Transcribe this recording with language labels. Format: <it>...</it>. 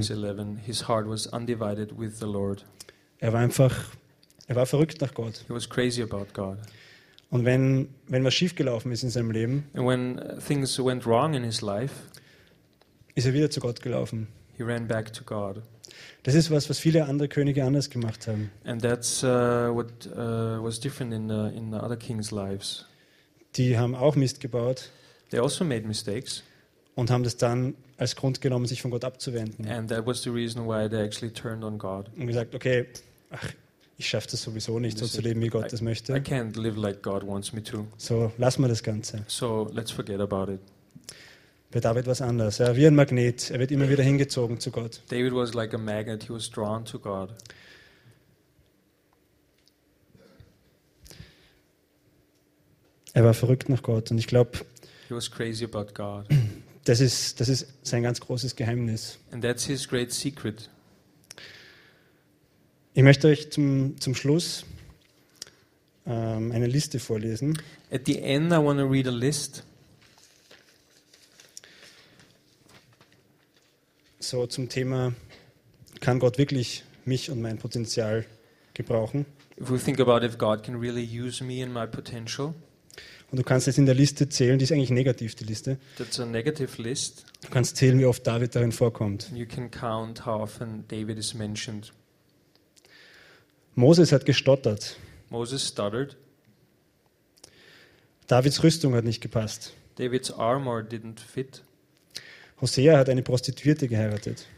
<en>Kings 11, his heart was undivided with the Lord.</en> <de>Er war verrückt nach Gott.</de> <en>He was crazy about God.</en> <de>Und wenn was schiefgelaufen ist in seinem Leben,</de> <en>and when things went wrong in his life,</en> <de>ist er wieder zu Gott gelaufen.</de> <en>He ran back to God.</en> <de>Das ist was viele andere Könige anders gemacht haben.</de> <en>And that's what was different in the other kings' lives.</en> <de>Die haben auch Mist gebaut.</de> <en>They also made mistakes.</en> <de>Und haben das dann als Grund genommen, sich von Gott abzuwenden.</de> <en>And that was the reason why they actually turned on God.</en> <de>Und gesagt, okay, ach, ich schaffe das sowieso nicht, so zu leben, wie Gott das möchte.</de> <en>I can't live like God wants me to.</en> <de>So lass mal das Ganze.</de> <en>So let's forget about it.</en> <de>Bei David war es anders. Er war wie ein Magnet. Er wird immer wieder hingezogen zu Gott.</de> <en>David was like a magnet. He was drawn to God.</en> <de>Er war verrückt nach Gott. Und ich glaube,</de> <en>he was crazy about God.</en> <de>Das ist sein ganz großes Geheimnis.</de> <en>And that's his great secret.</en> <de>Ich möchte euch zum Schluss eine Liste vorlesen.</de> <en>At the end, I want to read a list.</en> <de>So zum Thema, kann Gott wirklich mich und mein Potenzial gebrauchen?</de> <en>If we think about if God can really use me and my potential.</en> <de>Und du kannst jetzt in der Liste zählen, die ist eigentlich negativ, die Liste.</de> <en>That's a negative list.</en> <de>Du kannst zählen, wie oft David darin vorkommt.</de> <en>You can count how often David is mentioned.</en> <de>Moses hat gestottert.</de> <en>Moses stuttered.</en> <de>Davids Rüstung hat nicht gepasst.</de> <en>David's armor didn't fit.</en> <de>Hosea hat eine Prostituierte geheiratet.</de>